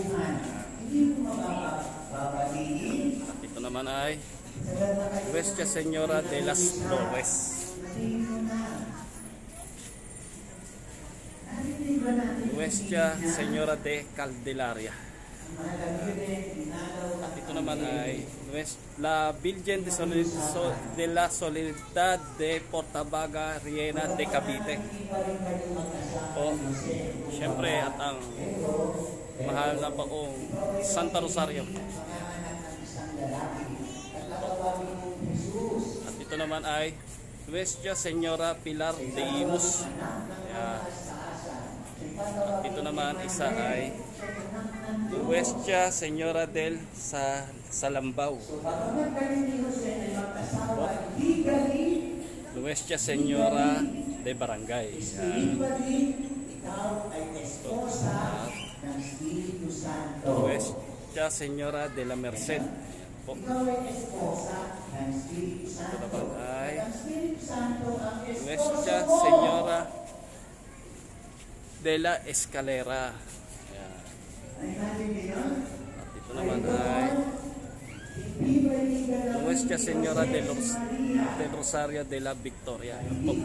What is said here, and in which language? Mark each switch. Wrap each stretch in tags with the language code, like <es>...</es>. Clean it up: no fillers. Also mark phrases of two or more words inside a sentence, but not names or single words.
<tl>At ito naman ay Nuestra Señora de las Flores. Nuestra Señora de Caldelaria. At ito naman ay la Virgen de la Soledad de Portabaga, Riena de Cavite. O, siyempre, at ang mahal na paong Santa Rosario. At ito ito naman ay Nuestra Señora Pilar de Imus. Ayan. At ito naman isa ay Nuestra Señora del Salambao. Nuestra Señora de Barangay. Ayan. Nuestra Señora de la Merced. Po. Ito naman ay Nuestra Señora de la Escalera. Ayan. At ito naman ay Nuestra Señora del Rosario de la Victoria. Ayan po.</tl>